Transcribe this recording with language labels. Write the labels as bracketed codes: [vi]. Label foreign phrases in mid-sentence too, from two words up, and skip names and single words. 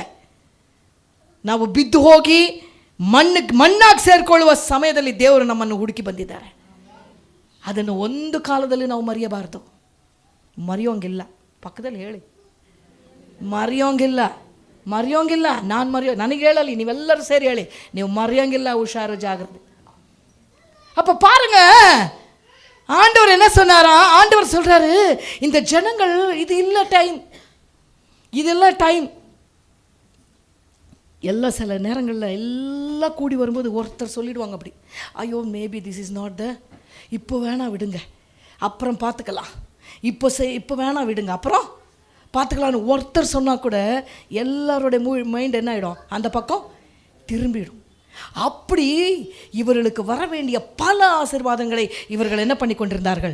[kn] ನಾವು ಬಿದ್ದು ಹೋಗಿ ಮಣ್ಣಾಗಿ ಸೇರಿಕೊಳ್ಳುವ ಸಮಯದಲ್ಲಿ ದೇವರು ನಮ್ಮನ್ನು ಹುಡುಕಿ ಬಂದಿದ್ದಾರೆ. ಅದನ್ನು ಒಂದು ಕಾಲದಲ್ಲಿ ನಾವು ಮರೆಯಬಾರ್ದು. ಮರೆಯೋಂಗಿಲ್ಲ. ಪಕ್ಕದಲ್ಲಿ ಹೇಳಿ, ಮರೆಯೋಂಗಿಲ್ಲ. ನನಗೆ ಹೇಳಲಿ, ನೀವೆಲ್ಲರೂ ಸೇರಿ ಹೇಳಿ, ನೀವು ಮರೆಯೋಂಗಿಲ್ಲ. ಹುಷಾರು, ಜಾಗ್ರತೆ. [ta] அப்போ பாருங்க, ஆண்டவர் என்ன சொன்னாரா? ஆண்டவர் சொல்றாரு, இந்த ஜனங்கள் இது இல்லை டைம், இதெல்லாம் டைம். எல்லா சில நேரங்களில் எல்லாம் கூடி வரும்போது ஒருத்தர் சொல்லிடுவாங்க அப்படி, ஐயோ [en] maybe this is not the, [ta] இப்போ வேணாம் விடுங்க, அப்புறம் பார்த்துக்கலாம், இப்போ வேணாம் விடுங்க, அப்புறம் பார்த்துக்கலான்னு ஒருத்தர் சொன்னால் கூட எல்லாருடைய மைண்ட் என்ன ஆகிடும்? அந்த பக்கம் திரும்பிடும். அப்படி இவர்களுக்கு வர வேண்டிய பல ஆசீர்வாதங்களை இவர்கள் என்ன பண்ணி கொண்டிருந்தார்கள்?